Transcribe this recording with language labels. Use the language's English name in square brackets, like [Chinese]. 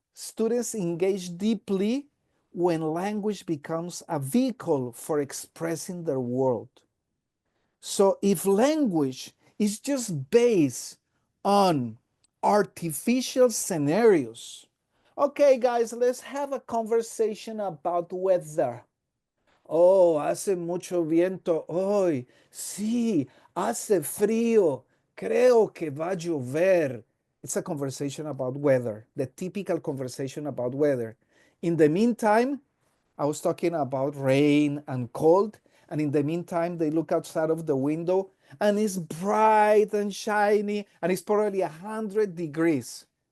[English] Students engage deeply when language becomes a vehicle for expressing their world. So if language is just based on artificial scenarios, okay, guys, let's have a conversation about weather. [Spanish] Oh, hace mucho viento hoy. Sí, hace frío. Creo que va a llover. [English] It's a conversation about weather, the typical conversation about weather. In the meantime, I was talking about rain and cold, and in the meantime, they look outside of the window and it's bright and shiny, and it's probably 100 degrees.